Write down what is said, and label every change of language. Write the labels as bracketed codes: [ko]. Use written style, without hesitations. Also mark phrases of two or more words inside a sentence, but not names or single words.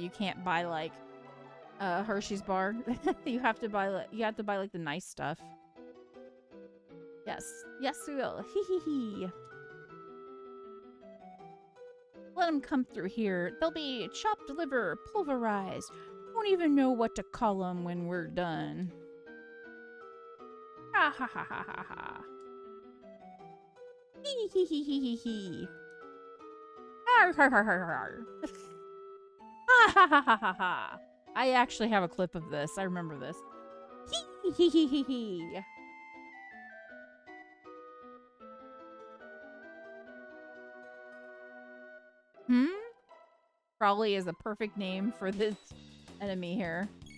[en] You can't buy, like, Hershey's bar. You have to buy, like, the nice stuff. Yes. Yes, we will. Hee hee hee. Let them come through here. They'll be chopped liver, pulverized. Won't even know what to call them when we're done. Ha ha ha ha ha ha. Hee hee hee hee hee hee. Har har har har har. Ha ha ha ha ha ha. I actually have a clip of this. I remember this. Hee hee hee hee hee. Probably is a perfect name for this enemy here.